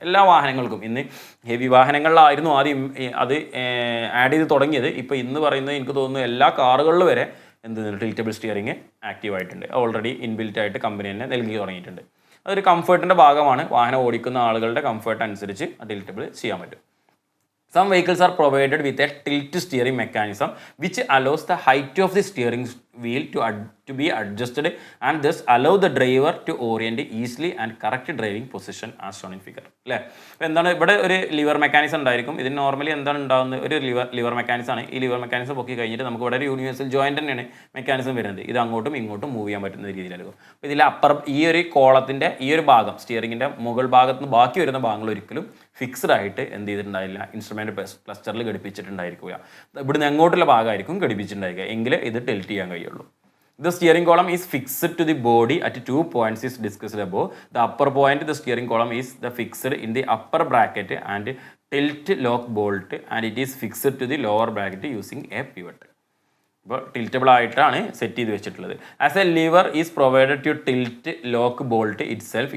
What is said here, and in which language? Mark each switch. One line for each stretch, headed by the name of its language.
Malayalam: എല്ലാ വാഹനങ്ങൾക്കും ഇന്ന് ഹെവി വാഹനങ്ങളിലായിരുന്നു ആദ്യം അത് ആഡ് ചെയ്ത് തുടങ്ങിയത്. ഇപ്പോൾ ഇന്ന് പറയുന്നത് എനിക്ക് തോന്നുന്നു എല്ലാ കാറുകളിൽ വരെ ടിൽറ്റബിൾ സ്റ്റിയറിംഗ് ആക്റ്റീവ് ആയിട്ടുണ്ട്, ഓൾറെഡി ഇൻബിൽറ്റ് ആയിട്ട് കമ്പനി തന്നെ നൽകി തുടങ്ങിയിട്ടുണ്ട്. അതൊരു കംഫർട്ടിൻ്റെ ഭാഗമാണ്, വാഹനം ഓടിക്കുന്ന ആളുകളുടെ കംഫർട്ട് അനുസരിച്ച് ടിൽറ്റബിൾ ചെയ്യാൻ പറ്റും.
English: Some vehicles are provided with a tilt steering mechanism which allows the height of the steering wheel to be adjusted and thus allow the driver to orient easily and correct driving position as shown in figure.
Malayalam: അല്ലേ, അപ്പോൾ എന്താണ് ഇവിടെ ഒരു liver mechanism ഉണ്ടായിരിക്കും. ഇതിന് normally എന്താണ് ഉണ്ടാകുന്നത്, ഒരു ലിവർ മെക്കാനിസം ആണ്. ഈ ലിവർ മെക്കാനിസം പൊക്കി കഴിഞ്ഞിട്ട് നമുക്ക് ഇവിടെ ഒരു യൂണിവേഴ്സൽ ജോയിൻ്റ് തന്നെയാണ് മെക്കാനിസം വരുന്നത്. ഇത് അങ്ങോട്ടും ഇങ്ങോട്ടും മൂവ് ചെയ്യാൻ പറ്റുന്ന രീതിയിലായിരിക്കും. അപ്പോൾ ഇതിൽ ഈ ഒരു കോളത്തിൻ്റെ ഈ ഒരു ഭാഗം സ്റ്റിയറിങ്ങിൻ്റെ മുകൾ ഭാഗത്ത് നിന്ന് ബാക്കി വരുന്ന ഭാഗങ്ങൾ ഒരിക്കലും ഫിക്സ്ഡ് ആയിട്ട് എന്ത് ചെയ്തിട്ടുണ്ടായില്ല, ഇൻസ്ട്രുമെൻറ്റ് ക്ലസ്റ്ററിൽ ഘടിപ്പിച്ചിട്ടുണ്ടായിരിക്കുക. ഇവിടുന്ന് എങ്ങോട്ടുള്ള ഭാഗമായിരിക്കും ഘടിപ്പിച്ചിട്ടുണ്ടായിരിക്കുക, എങ്കിൽ ഇത് ടിൽറ്റ് ചെയ്യാൻ കഴിയുള്ളൂ.
English: The steering column is fixed to the body at 2 points is discussed above. The upper point the steering column is fixed in the upper bracket and tilt lock bolt and it is fixed to the lower bracket using a pivot.
Malayalam: ഇപ്പോൾ tiltable ആയിട്ടാണ് set ചെയ്ത് വെച്ചിട്ടുള്ളത്.
English: As a lever is provided to tilt lock bolt itself.